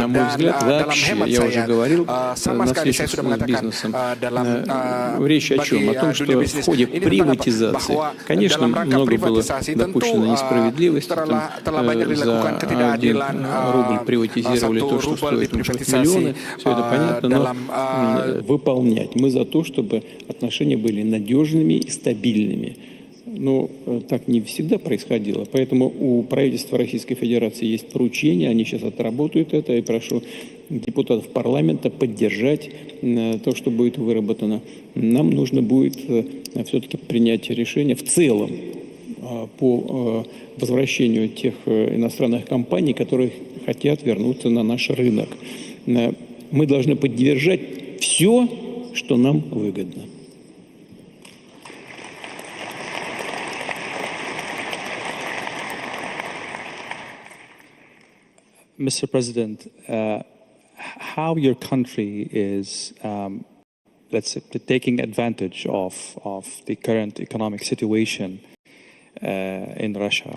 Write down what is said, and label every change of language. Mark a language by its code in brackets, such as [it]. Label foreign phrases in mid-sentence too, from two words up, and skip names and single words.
[id] Dan dalam hemat saya, sama sekali saya sudah mengatakan dalam bagi dunia bisnis ini bahwa dalam rangka privatisasi tentu telah banyak dilakukan ketidakadilan. 1 rubel diprivatisasi. [ru] Все это понятно, но выполнять. Мы за то, чтобы отношения были надежными и стабильными. Но так не всегда происходило. Поэтому у правительства Российской Федерации есть поручение, они сейчас отработают это. И прошу депутатов парламента поддержать то, что будет выработано. Нам нужно будет все-таки принять решение в целом по возвращению тех иностранных компаний, которые хотят вернуться на наш рынок. Мы должны поддержать все, что нам выгодно. [en] Mr. President, how your country is, let's say, taking advantage of the current economic situation in Russia.